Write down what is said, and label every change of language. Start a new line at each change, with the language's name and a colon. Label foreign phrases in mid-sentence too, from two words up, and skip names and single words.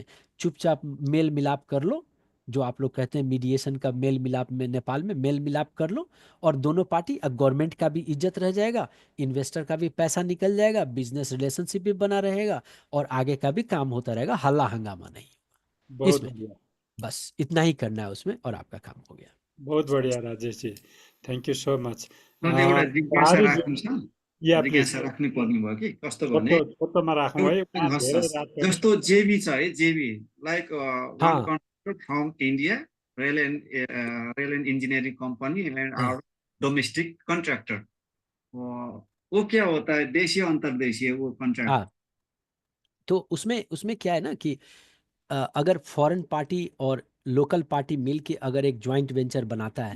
Hindi: चुपचाप मेल मिलाप कर लो, जो आप लोग कहते हैं मीडिएशन का मेल मिलाप में, नेपाल में मेल मिलाप कर लो, और दोनों पार्टी, गवर्नमेंट का भी इज्जत रह जाएगा, इन्वेस्टर का भी पैसा निकल जाएगा,
English: business relationship
Hindi: भी बना रहेगा, और आगे का भी काम होता रहेगा, हल्ला हंगामा नहीं बहुत इसमें। बढ़िया। बस इतना ही करना है उसमें और आपका काम हो गया। बहुत बढ़िया राजेश जी,
English: thank you so much.
Nepali: सर एउटा जिज्ञासा प्रहरी जी, राख्नु छ, या प्लिज जिज्ञासा राख्नु पर्ने भयो कि कस्तो भने छोटो छोटोमा राखौँ है, उहाँ हस् धेरै हस् रात पनि। जस्तो जेबी छ है,
English: JV like one
Hindi: हाँ
English: contractor from India, rail and engineering company and
Hindi: हाँ
English: our domestic contractor,
Hindi: वो क्या होता है, देशीय अंतर्देशीय वो कॉन्ट्रैक्ट? हाँ। तो उसमें उसमें क्या है ना कि अगर
English: foreign party
Hindi: और
English: local party
Hindi: मिल के अगर एक
English: joint venture
Hindi: बनाता है,